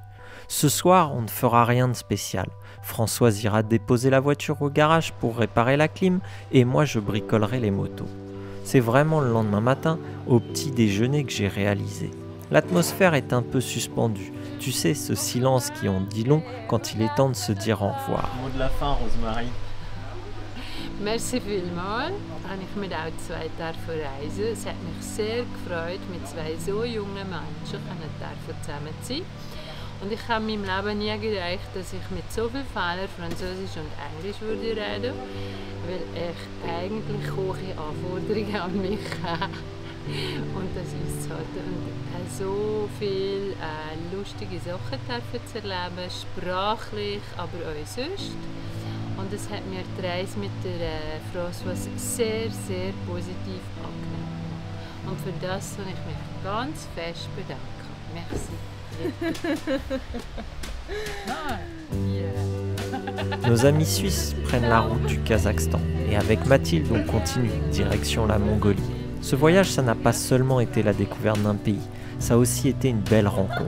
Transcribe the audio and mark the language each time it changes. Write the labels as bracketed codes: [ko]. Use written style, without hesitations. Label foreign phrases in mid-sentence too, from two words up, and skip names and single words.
[fr] Ce soir, on ne fera rien de spécial. Françoise ira déposer la voiture au garage pour réparer la clim et moi je bricolerai les motos. C'est vraiment le lendemain matin, au petit déjeuner, que j'ai réalisé. L'atmosphère est un peu suspendue. Tu sais, ce silence qui en dit long quand il est temps de se dire au revoir. Mot de la fin, Rosemary. [de] Merci vielmals. Habe ich mit auch 2 Tage reisen. Es hat mich sehr gefreut, mit 2 so jungen Menschen zusammen zu sein. Und ich habe in meinem Leben nie gedacht, dass ich mit so vielen Fehlern Französisch und Englisch würde reden, weil ich eigentlich hohe Anforderungen an mich habe. Und das ist so. Und so viele lustige Sachen zu erleben, sprachlich, aber auch sonst. Und es hat mir die Reise mit der Françoise sehr, sehr positiv angenommen. Und für das soll ich mich ganz fest bedanken. Merci. [fr] Nos amis suisses prennent la route du Kazakhstan et avec Mathilde on continue direction la Mongolie. Ce voyage, ça n'a pas seulement été la découverte d'un pays, ça a aussi été une belle rencontre.